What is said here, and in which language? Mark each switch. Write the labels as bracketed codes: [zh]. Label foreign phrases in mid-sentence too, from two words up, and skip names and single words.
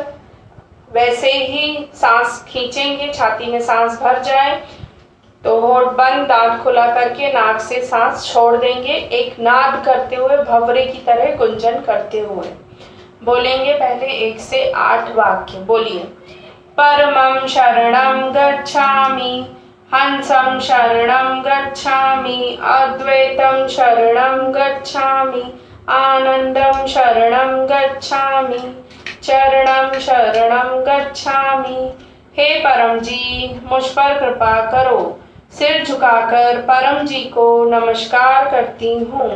[hi] वैसे ही सांस खींचेंगे, छाती में सांस भर जाए तो होठ बंद, दांत खुला करके नाक से सांस छोड़ देंगे, एक नाद करते हुए, भंवरे की तरह गुंजन करते हुए बोलेंगे। पहले 1 से 8 वाक्य बोलिए। [sa] परमं शरणं गच्छामि, हंसं शरणं गच्छामि, अद्वैतं शरणं गच्छामि, आनंदं शरणं गच्छामि, चरणं शरणं गच्छामि। [hi] हे परम जी, मुझ पर कृपा करो। सिर झुकाकर परम जी को नमस्कार करती हूँ।